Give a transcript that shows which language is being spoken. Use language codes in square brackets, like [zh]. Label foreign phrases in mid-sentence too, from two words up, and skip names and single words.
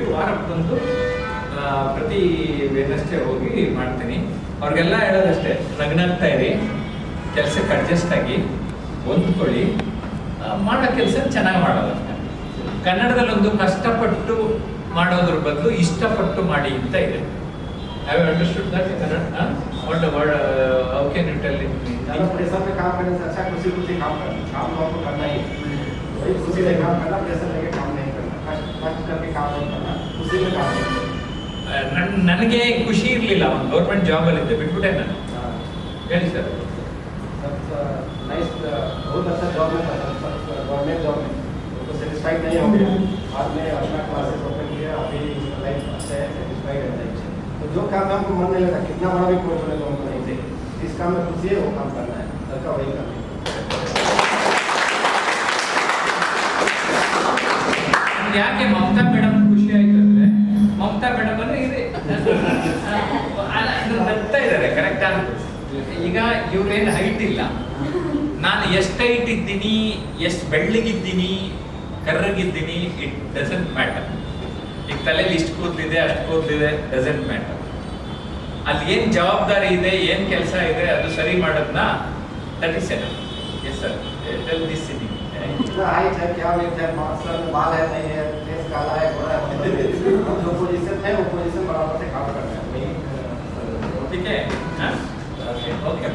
[kn] ವಾರಕ್ಕೊಂದು ಪ್ರತಿ ವೆಡ್ನೆಸ್ಡೇ ಹೋಗಿ ಮಾಡ್ತೀನಿ. ಅವ್ರಿಗೆಲ್ಲ ಹೇಳೋದಷ್ಟೇ, ನಗ್ನಾಗ್ತಾ ಇರಿ, ಕೆಲಸಕ್ಕೆ ಅಡ್ಜಸ್ಟ್ ಆಗಿ ಹೊಂದ್ಕೊಳ್ಳಿ, ಮಾಡೋ ಕೆಲಸ ಚೆನ್ನಾಗಿ ಮಾಡೋದಷ್ಟೇ. ಕನ್ನಡದಲ್ಲಿ ಒಂದು ಕಷ್ಟಪಟ್ಟು ಮಾಡೋದ್ರ ಬದಲು ಇಷ್ಟಪಟ್ಟು ಮಾಡಿ ಅಂತ ಇದೆ. [en] Have you understood that in Kannada? What the word? How can you tell in Hindi? [hi] प्रेशर पे काम करने से अच्छा खुशी काम करना, काम तो आपको करना ही है। वही खुशी से काम करना, प्रेशर लेके काम नहीं करना, कष्ट करके काम नहीं करना, खुशी में काम करना। [kn] ನನಗೆ ಖುಷಿ ಇರಲಿಲ್ಲ, ಒಂದು ಗೌರ್ಮೆಂಟ್ ಜಾಬಲ್ಲಿ ಇದ್ದೆ, ಬಿಟ್ಬಿಟ್ಟೆ ನಾನು. ಹೇಳಿ ಸರ್. [hi] नाइस, बहुत अच्छा जॉब है, [en] government job [hi] में तो सेटिस्फाइड नहीं होंगे। बाद में अपना [en] classes open [hi] किया, अभी लाइफ अच्छा है, सेटिस्फाइड है लाइफ से। तो जो काम में हमको मन नहीं लगता, कितना बड़ा भी कोर्स होने तो हमको नहीं चाहिए, जिस काम में खुशी है वो काम करना है, घर का वही करना है। [kn] ಯಾಕೆ ಮಮತಾ ಮೇಡಮ್ ಖುಷಿ ಆಯ್ತು ಅಂದ್ರೆ, ಮಮತಾ ಮೇಡಮ್ ಅಂದ್ರೆ ಇದೆ ನಗ್ತಾ ಇದ್ದಾರೆ, ಕರೆಕ್ಟಾ? ಈಗ ಇವ್ರೇನು ಹೈಟ್ ಇಲ್ಲ, ನಾನು ಎಷ್ಟು ಹೈಟ್ ಇದ್ದೀನಿ, ಎಷ್ಟು ಬೆಳ್ಳಗಿದ್ದೀನಿ, ಕರ್ರಗಿದ್ದೀನಿ, [en] it doesn't matter. [kn] ಈಗ ತಲೆಯಲ್ಲಿ ಇಷ್ಟು ಕೂದಲಿದೆ, ಅಷ್ಟು ಕೂದಲಿದೆ, [en] doesn't matter. [kn] ಅಲ್ಲಿ ಏನು ಜವಾಬ್ದಾರಿ ಇದೆ, ಏನು ಕೆಲಸ ಇದೆ, ಅದು ಸರಿ ಮಾಡೋದನ್ನ [en] that is enough. yes sir, tell this in [hi] इतना हाइट है, क्या वेट है, मास्टर में बाल है नहीं है, फेस काला है, गोरा है, मतलब जो पोजीशन है वो पोजीशन बराबर से काम करना है। ठीक है? हाँ? ओके।